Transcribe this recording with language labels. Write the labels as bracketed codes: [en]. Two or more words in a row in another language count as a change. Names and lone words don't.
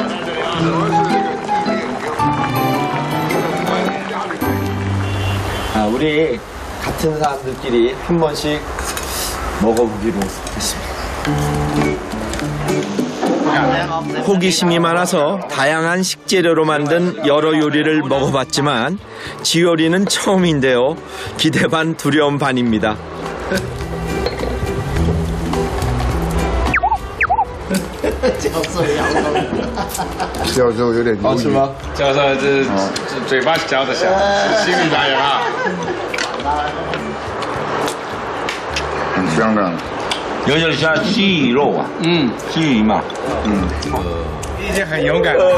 [ko] 우리 같은 사람들끼리 한 번씩 먹어보기로 했습니다. 호기심이 많아서 다양한 식재료로 만든 여러 요리를 먹어봤지만 지요리는 처음인데요. 기대 반 두려움 반입니다. [zh] 教授有点犹豫。是吗? 教授这嘴巴嚼得响，心里打人啊。很香的。有点像鸡肉啊，鸡鱼嘛，已经很勇敢。